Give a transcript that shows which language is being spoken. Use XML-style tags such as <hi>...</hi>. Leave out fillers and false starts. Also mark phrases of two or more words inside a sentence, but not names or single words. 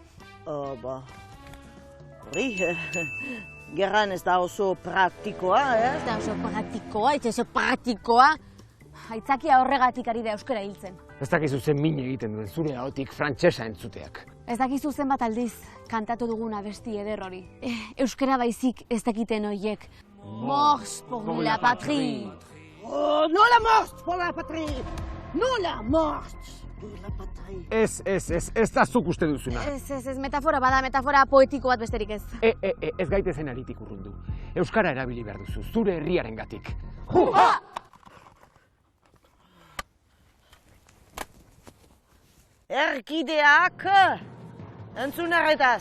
<eu>Hori, gerran ez da oso praktikoa, Ez da oso praktikoa. Aitzakia horregatik ari da euskara hiltzen. Ez dakizu zen min egiten duen zure ahotik frantsesa entzuteak. Ez dakizu zenbat aldiz kantatu dugun abesti eder hori. Euskara baizik ez dakiten horiek.</eu> <fr>Mors pour la patrie. Oh, no la mort pour la patrie! No la mort pour la patrie!</fr> <eu>Ez da zuk uste duzuna. Ez, metafora bada, metafora poetiko bat besterik ez. Ez gaitezen aritik urrundu. Euskara erabili behar duzu, zure herriarengatik. Erkideak entzun arretaz.</eu>